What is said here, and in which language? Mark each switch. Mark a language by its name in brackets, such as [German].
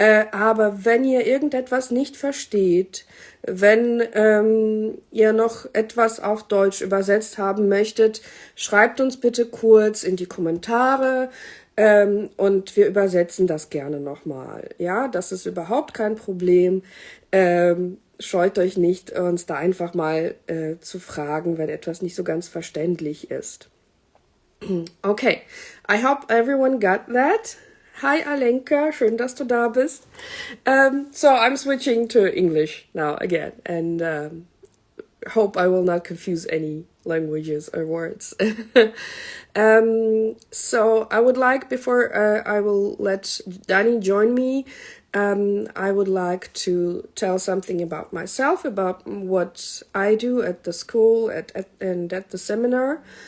[German] Aber wenn ihr irgendetwas nicht versteht, wenn ihr noch etwas auf Deutsch übersetzt haben möchtet, schreibt uns bitte kurz in die Kommentare und wir übersetzen das gerne nochmal. Ja, das ist überhaupt kein Problem. Scheut euch nicht, uns da einfach mal zu fragen, wenn etwas nicht so ganz verständlich ist. [English] Okay, I hope everyone got that. [German] Hi Alenka, schön, dass du da bist. [English] So I'm switching to English now again, and hope I will not confuse any languages or words. So I would like, before I will let Dani join me, I would like to tell something about myself, about what I do at the school and at the seminar.